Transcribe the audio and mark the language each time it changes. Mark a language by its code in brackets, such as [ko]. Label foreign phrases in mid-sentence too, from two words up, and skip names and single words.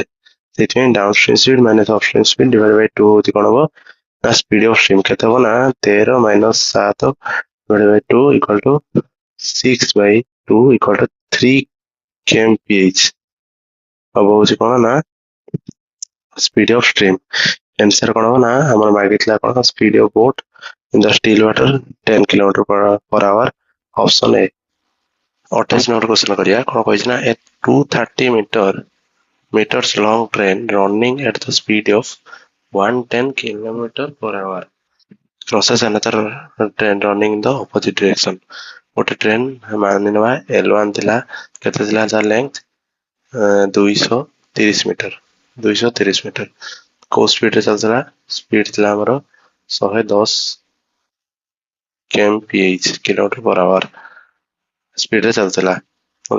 [en] ସେଥିପାଇଁ downstream speed minus upstream speed divide by 2 [or] ହଉଛି କ'ଣ ହବ ନା [en] speed of stream [or] କେତେ ହବ ନା [en] 13 minus 7 divide by 2 equal to 6/2 equal to 3 kmph [or] ହବ ହଉଛି କ'ଣ ନା [en] speed of stream. ଆନ୍ସର [or] କ'ଣ ହବ ନା ଆମର ମାଗିଥିଲା କ'ଣ [en] speed of boat in the still water 10 kilometer per hour, option A. [or] 28 ନମ୍ବର କ୍ୱେଶ୍ଚନ କରିବା। କ'ଣ କହିଛି ନା [en] ଏ 230 meters long train running at the speed of 110 kilometer per hour crosses another train running in the opposite direction। [or] ଗୋଟେ ଟ୍ରେନ୍ ମାନି ନେବା L1 ଥିଲା, କେତେ ଥିଲା ତାର ଲେନ୍ଥ 230 ମିଟର। କୋଉ ସ୍ପିଡରେ ଚାଲୁଥିଲା? ସ୍ପିଡ୍ ଥିଲା ଆମର [en] 110 kmph କିଲୋମିଟର per hour [or] ସ୍ପିଡରେ ଚାଲୁଥିଲା ହେଲା।